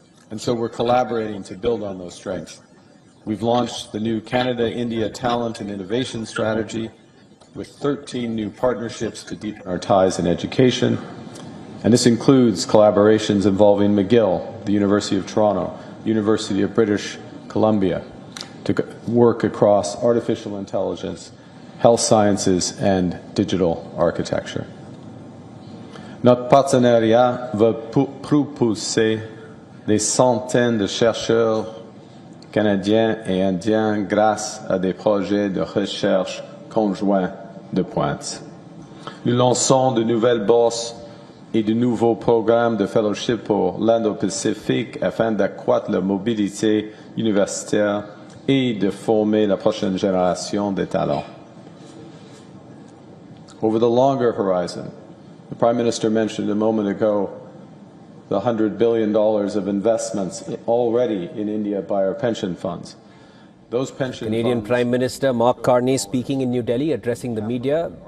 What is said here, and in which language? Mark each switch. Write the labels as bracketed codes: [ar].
[en] And so we're collaborating to build on those strengths. We've launched the new Canada-India Talent and Innovation Strategy with 13 new partnerships to deepen our ties in education. And this includes collaborations involving McGill, the University of Toronto, University of British Columbia, to work across artificial intelligence health sciences, and digital architecture. [fr] Notre partenariat va propulser des centaines de chercheurs canadiens et indiens grâce à des projets de recherche conjoints de pointe. Nous lançons de nouvelles bourses et de nouveaux programmes de fellowship pour l'Indo-Pacifique afin d'accroître la mobilité universitaire et de former la prochaine génération de talents. [en] Over the longer horizon, the Prime Minister mentioned a moment ago the $100 billion of investments already in India by our pension funds. Those pension Canadian funds Prime Minister Mark Carney speaking in New Delhi, addressing the media.